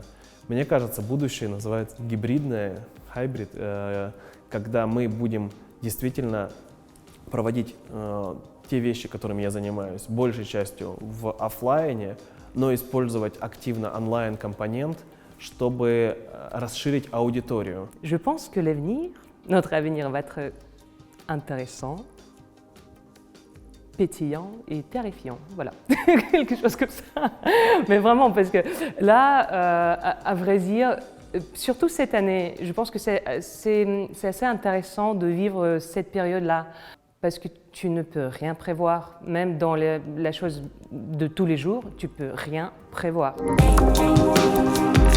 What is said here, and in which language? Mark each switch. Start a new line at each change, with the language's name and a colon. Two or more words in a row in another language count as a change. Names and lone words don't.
Russian: Мне кажется, будущее называется гибридное, хайбрид, когда мы будем действительно проводить те вещи, которыми я занимаюсь, большей частью в офлайне, но использовать активно онлайн-компонент, чтобы расширить аудиторию.
French: Je pense que l'avenir, notre avenir va être intéressant, pétillant et terrifiant, voilà, quelque chose comme ça. Mais vraiment, parce que là, à vrai dire, surtout cette année, je pense que c'est assez intéressant de vivre cette période-là, parce que tu ne peux rien prévoir, même dans la chose de tous les jours, tu peux rien prévoir.